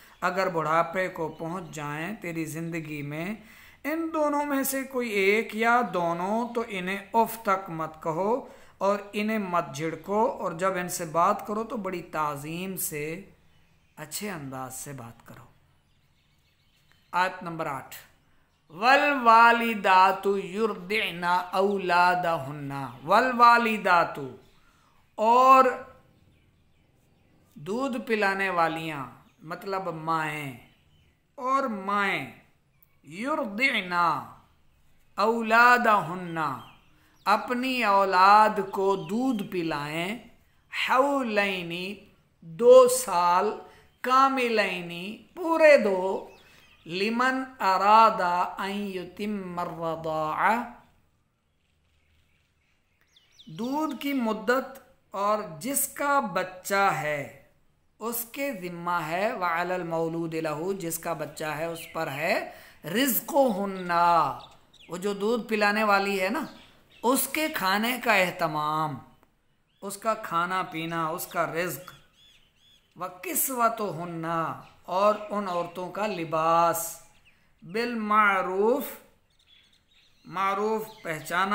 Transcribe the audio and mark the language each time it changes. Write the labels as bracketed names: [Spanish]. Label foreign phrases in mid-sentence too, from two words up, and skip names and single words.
[Hindi] अगर बुढ़ापे को पहुँच जाएं तेरी ज़िंदगी में इन दोनों में से कोई एक या दोनों, तो इन्हें उफ तक मत कहो और इन्हें मत झिड़को, और जब इनसे बात करो तो बड़ी ताज़ीम से, अच्छे अंदाज से बात करो। आयत नंबर 8, [Arabic] والوالدات يرضعن أولادهن، والوالدات, [Hindi] और दूध पिलाने वालियाँ मतलब माएँ, और माएँ [Arabic] يرضعن أولادهن, [Hindi] अपनी औलाद को दूध पिलाएं, हौलैनी 2 साल, कामिलैनी पूरे 2, [Arabic] لمن أراد أن يتم الرضاعة, [Hindi] दूध की मुद्दत और जिसका बच्चा है उसके ज़िम्मा है, [Arabic] وعلى المولود له, [Hindi] जिसका बच्चा है उस पर है रिज़्क़ुहुन्ना, वो जो दूध पिलाने वाली है ना, उसके खाने का एहतमाम, उसका खाना पीना, उसका रिज़्क़, [Arabic] وكسوتهن, [Hindi] और उन औरतों का लिबास, [Arabic] بالمعروف, [Hindi] मारूफ पहचाना